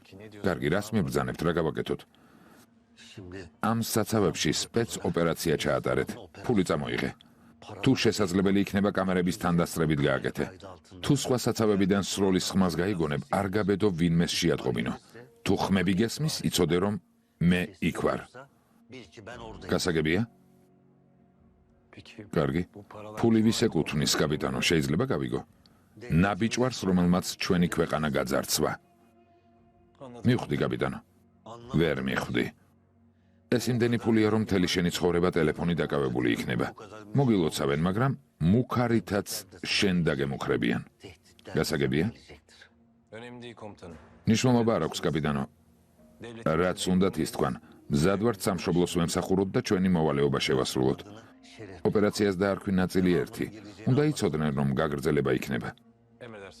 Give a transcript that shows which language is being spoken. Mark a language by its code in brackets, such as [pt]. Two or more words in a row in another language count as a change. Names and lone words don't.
[ka] კარგი, რას მიბრძანებთ, რა გავაკეთოთ? ამ საცავებში სპეც ოპერაცია ჩაატარეთ. ფული წამოიღე. თუ შესაძლებელი იქნება კამერების თანდასწრებით გააკეთე. თუ სხვა საცავებიდან სროლის ხმას გაიგონებ, არ გაბედო ვინმეს შეატყობინო. თუ ხმები გესმის, იცოდე რომ მე იქ ვარ. გასაგებია? [tr] peki [ka] კარგი. [tr] bu paralar [ka] ფული ვის ეკუთვნის, კაპიტანო, შეიძლება გავიგო? ნაბიჯვარს, რომელმაც ჩვენი ქვეყანა გაძარცვა. [tr] anladım. [ka] მივხვდი, კაპიტანო. ვერ მივხვდი. ეს იმდენი ფულია, რომ მთელი შენი ცხოვრება ტელეფონი დაკავებული იქნება. მოგილოცავენ, მაგრამ მუქარითაც შენ დაგემუქრებიან. გასაგებია? [tr] Önemli değil komutanım. [ka] ნიშნულობა არ აქვს, კაპიტანო. [tr] Devlet [ka] რაც უნდათ ის თქვან. მზად ვართ სამშობლოს ვემსახუროთ და ჩვენი მოვალეობა შევასრულოთ. ოპერაციას დაარქვი ნაწილი 1. უნდა იცოდნენ, რომ გაგრძელება იქნება. [tr] emredersiniz.